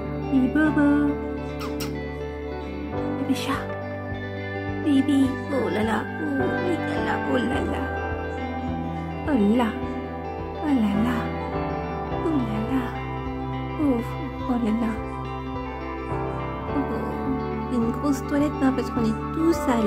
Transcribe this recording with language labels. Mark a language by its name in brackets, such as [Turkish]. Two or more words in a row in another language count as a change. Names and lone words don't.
[French] Baby Bobo. Baby chat. Baby. Oh là là. Oh là là. Oh là là. Oh là. Oh là là. Oh là là. Oh, oh là là. Oh, une grosse toilette hein, parce qu'on est tout sale.